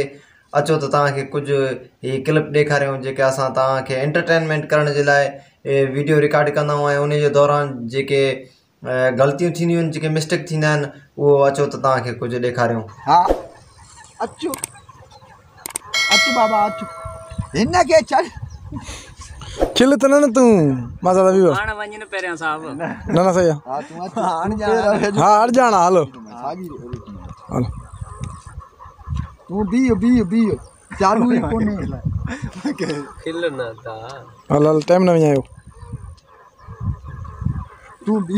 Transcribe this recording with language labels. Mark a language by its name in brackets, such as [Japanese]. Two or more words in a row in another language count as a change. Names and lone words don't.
[Sindhi] अचो त तव्हांखे कुझु ही क्लिप ॾेखारियूं जेके असां तव्हांखे एंटरटेनमेंट करण जे लाइ वीडियो रिकॉर्ड कंदा आहियूं ऐं उन जे दौरान जेके ग़लतियूं थींदियूं आहिनि, जेके मिस्टेक थींदा आहिनि, उहो अचो त तव्हांखे कुझु ॾेखारियूं। हाँ अचो अचो बाबा अचो हिन के चल खिल त न तूं मजा दा वियो हां वञ न पहिरियां साहब न न सही हां तू अच हां [Hindi] हट जाना [Sindhi] हलो हलो तू बियो चालू ही कोने खिल न था हल हल टाइम न आयो तू बी